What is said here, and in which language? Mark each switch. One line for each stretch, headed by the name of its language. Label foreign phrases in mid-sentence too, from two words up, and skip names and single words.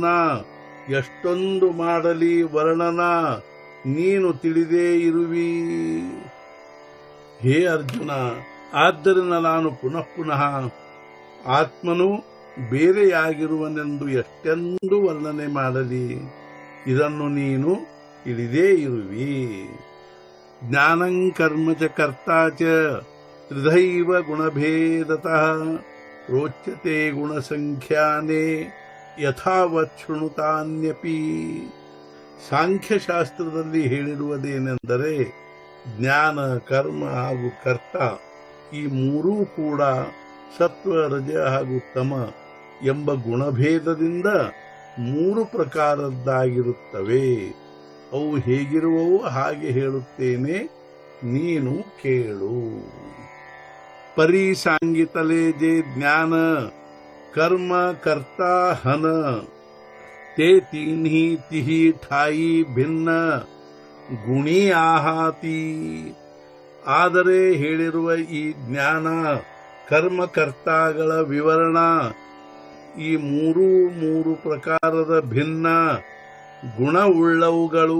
Kannada: ಎಷ್ಟೊಂದು ಮಾಡಲಿ ವರ್ಣನ ನೀನು ತಿಳಿದೇ ಇರುವಿ. ಹೇ ಅರ್ಜುನ, ಆದ್ದರಿಂದ ನಾನು ಪುನಃ ಪುನಃ ಆತ್ಮನು ಬೇರೆಯಾಗಿರುವನೆಂದು ಎಷ್ಟೆಂದು ವರ್ಣನೆ ಮಾಡಲಿ, ಇದನ್ನು ನೀನು ತಿಳಿದೇ ಇರುವಿ.
Sanskrit: ಜ್ಞಾನಂ ಕರ್ಮ ಚ ಕರ್ತಾ ಚ ತ್ರಿಧೈವ ಗುಣಭೇದತಃ ರೋಚ್ಯತೆ ಗುಣಸಂಖ್ಯಾನೇ ಯಥಾವತ್ ಶೃಣುತಾನ್ಯಪಿ.
Kannada: ಸಾಂಖ್ಯಶಾಸ್ತ್ರದಲ್ಲಿ ಹೇಳಿರುವುದೇನೆಂದರೆ, ಜ್ಞಾನ, ಕರ್ಮ ಹಾಗೂ ಕರ್ತ ಈ ಮೂರೂ ಕೂಡ ಸತ್ವ, ರಜ ಹಾಗೂ ತಮ ಎಂಬ ಗುಣಭೇದದಿಂದ ಮೂರು ಪ್ರಕಾರದ್ದಾಗಿರುತ್ತವೆ. ಅವು ಹೇಗಿರುವವು ಹಾಗೆ ಹೇಳುತ್ತೇನೆ, ನೀನು ಕೇಳು.
Marathi: परिसांगितले जे ज्ञान कर्म कर्ता हन ते तीन्ही तिही ठाई भिन्न गुणी आहाती.
Kannada: ಆದರೆ ಹೇಳಿರುವ ಈ ಜ್ಞಾನ, ಕರ್ಮಕರ್ತಾಗಳ ವಿವರಣ ಈ ಮೂರು ಪ್ರಕಾರದ ಭಿನ್ನ ಗುಣವುಳ್ಳವುಗಳು.